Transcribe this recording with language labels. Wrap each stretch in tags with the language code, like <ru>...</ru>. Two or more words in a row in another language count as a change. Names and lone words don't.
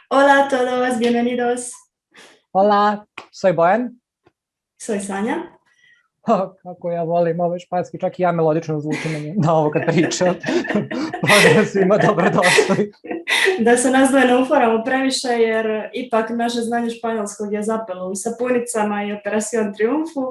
<es>Hola a todos, bienvenidos. Hola, soy Bojan. Soy Sanja.</es> <sr>Kako ja volim ovaj španski, čak i ja melodično zvučim na ovo kad pričam. Pozdrav svima, dobrodošli.</sr> <hr>Da se nas dvoje ne uforamo previše, jer ipak naše znanje španjolskog je zapelo u sapunicama i Operacion Triumfu.</hr>